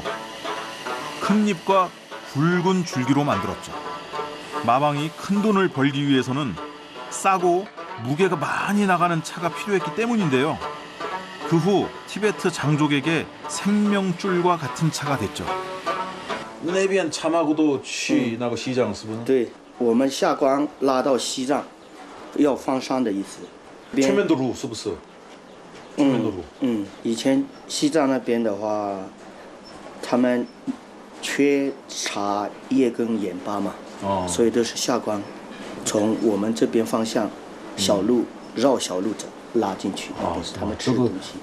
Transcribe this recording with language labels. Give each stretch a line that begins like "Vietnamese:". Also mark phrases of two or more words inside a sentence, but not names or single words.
Korean: 큰 잎과 굵은 줄기로 만들었죠. 마방이 큰 돈을 벌기 위해서는 싸고 무게가 많이 나가는 차가 필요했기 때문인데요. 그 후 티베트 장족에게 생명줄과 같은 차가 됐죠.
Chinese: 那边차마고도去那个西藏是不是？对，我们下关拉到西藏，要放山的意思。全面的路是不是？全面的路。以前西藏那边的话，他们缺茶叶跟盐巴嘛，所以都是下关，从我们这边方向小路绕小路走拉进去，都是他们吃的东西。